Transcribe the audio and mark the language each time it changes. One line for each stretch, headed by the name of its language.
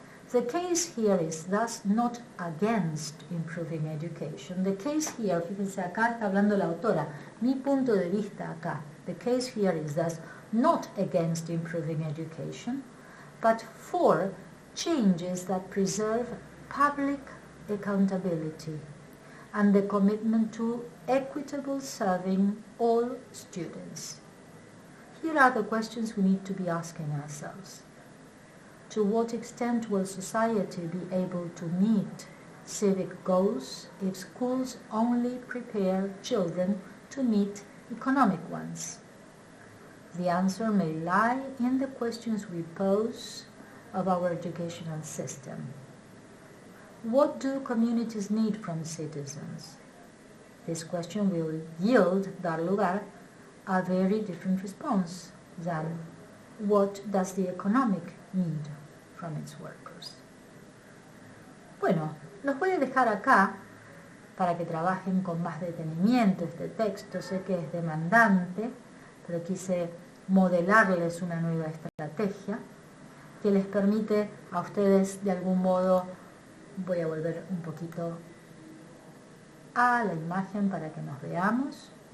English: The case here is thus not against improving education. The case here,
Spanish: fíjense acá está hablando la autora, mi punto de vista acá.
English: The case here is thus not against improving education, but for changes that preserve public accountability and the commitment to equitable serving all students. Here are the questions we need to be asking ourselves. To what extent will society be able to meet civic goals if schools only prepare children to meet economic ones? The answer may lie in the questions we pose of our educational system. What do communities need from citizens? This question will
Spanish: dar lugar,
English: a very different response than what does the economic need from its workers.
Spanish: Bueno, los voy a dejar acá para que trabajen con más detenimiento este texto. Sé que es demandante, pero quise modelarles una nueva estrategia que les permite a ustedes de algún modo, voy a volver un poquito a la imagen para que nos veamos.